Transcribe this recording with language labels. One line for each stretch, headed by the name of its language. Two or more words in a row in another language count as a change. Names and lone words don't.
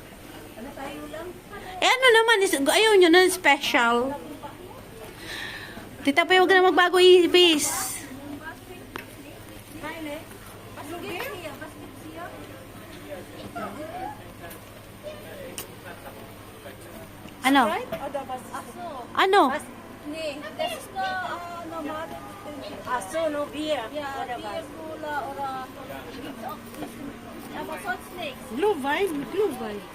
Filipino: Eh ano naman, ayaw nyo na special. Tita pa, huwag ka na magbago ibis. Ano? Ano?
German: Nee, das ist normale Ach so,
English: no beer.
German: Ja, Bier, Cola oder gibt's auch aber sonst nichts. Glühwein, Glühwein.